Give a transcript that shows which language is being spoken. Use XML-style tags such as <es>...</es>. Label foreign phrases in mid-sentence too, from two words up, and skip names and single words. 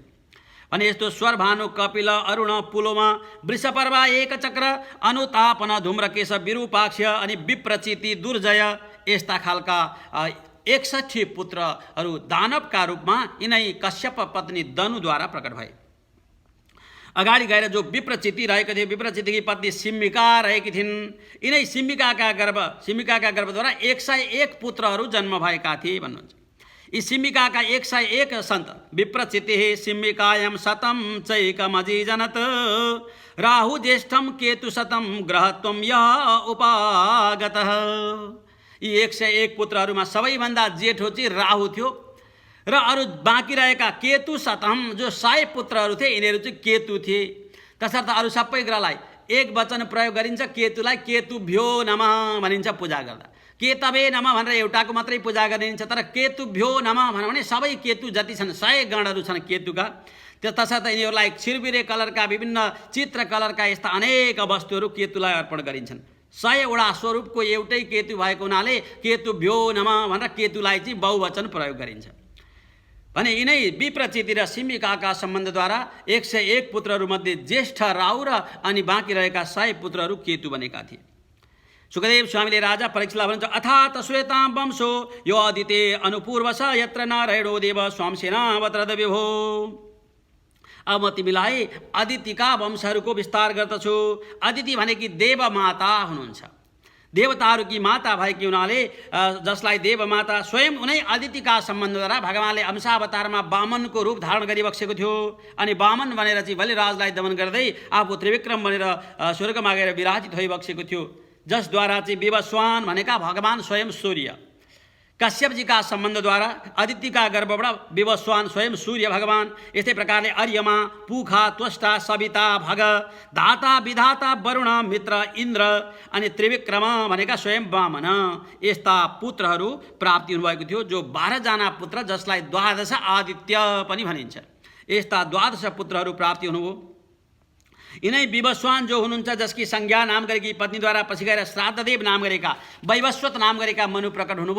<ne>अनि यस्तो स्वरभानु, कपिल, अरुण, पुलोमा, वृषपर्वा, एक चक्र, अनुतापन, धूम्रकेश, विरूपाक्ष अनि विप्रचिति, दुर्जय यस्ता खालका 61 पुत्रहरू दानवका रूपमा यिनै कश्यप पत्नी दनुद्वारा प्रकट भए। अगाडि गएर जो विप्रचिति रहेको थियो, विप्रचितिकी पत्नी सिम्मिका रहेकी थिइन्। यिनै सिम्मिकाका गर्भद्वारा 101 पुत्रहरू जन्म भएका थिए भन्नुहुन्छ। यी सिम्मिकाका 101 सन्त</ne> <sa>विप्रचितिः सिम्मिकायां शतं चैकमजीजनत राहु ज्येष्ठं केतु शतं ग्रहत्वं यः उपागतः।</sa> <ne>यी 101 पुत्रहरूमा सबैभन्दा जेठो चाहिँ राहु थियो र अरू बाँकी रहेका</ne> <sa>केतु शतम</sa> <ne>जो 100 पुत्रहरू थिए, यिनीहरू चाहिँ केतु थिए। तसर्थ अरू सबै ग्रहलाई एक वचन प्रयोग गरिन्छ, केतुलाई</ne> <sa>केतुभ्यो नमः</sa> <ne>भनिन्छ पूजा गर्दा।</ne> <sa>केतवे नमः</sa> <ne>भनेर एउटाको मात्रै पूजा गरिन्छ, तर</ne> <sa>केतुभ्यो नमः</sa> <ne>भने सबै केतु जति छन् 100 गणहरू छन् केतुका। तसर्थ यिनीहरूलाई छिरबिरे कलरका, विभिन्न चित्र कलरका यस्ता अनेक वस्तुहरू केतुलाई अर्पण गरिन्छन्। 100वटा स्वरूपको एउटै केतु भएको हुनाले</ne> <sa>केतुभ्यो नमः</sa> <ne>भनेर केतुलाई चाहिँ बहुवचन प्रयोग गरिन्छ। भने यिनै विप्रचिति र सिम्मिकाका सम्बन्धद्वारा 101 पुत्रहरूमध्ये ज्येष्ठ राहु र अनि बाँकी रहेका 100 पुत्रहरू केतु बनेका थिए। सुखदेव स्वामीले राजा परीक्षितलाई भन्छ,</ne> <sa>अथात श्वेतां वंशो यो अदिते अनुपूर्वश यत्र नारायणो देव स्वांसेनावतरद विभो।</sa> <ne>अब म तिमीलाई अदितिका वंशहरूको विस्तार गर्दछु। अदिति भनेकी देवमाता हुनुहुन्छ, देवताहरूकी माता भएकी हुनाले जसलाई देवमाता स्वयं उनै अदितिका सम्बन्धद्वारा भगवानले अंशावतारमा वामनको रूप धारण गरिबक्सेको थियो। अनि वामन बनेर चाहिँ बलिराजलाई दमन गर्दै आफू त्रिविक्रम बनेर स्वर्गमा गएर विराजित भइबक्सेको थियो, जसद्वारा चाहिँ विवस्वान भनेका भगवान स्वयं सूर्य, कश्यपजीका सम्बन्धद्वारा अदितिका गर्भबाट विवस्वान स्वयं सूर्य भगवान, यस्तै प्रकारले अर्यमा, पुखा, त्वष्टा, सविता, भग, दाता, विधाता, वरुण, मित्र, इन्द्र अनि त्रिविक्रम भनेका स्वयं वामन यस्ता पुत्रहरू प्राप्ति हुनुभएको थियो। जो 12 जना पुत्र, जसलाई 12 आदित्य पनि भनिन्छ, यस्ता 12 पुत्रहरू प्राप्ति हुनुभयो। यिनै विवस्वान जो हुनुहुन्छ, जसकी संज्ञा नाम गरेकी पत्नीद्वारा पछि गएर श्राद्धदेव नाम गरेका वैवस्वत नाम गरेका मनु प्रकट हुनुभयो।</ne>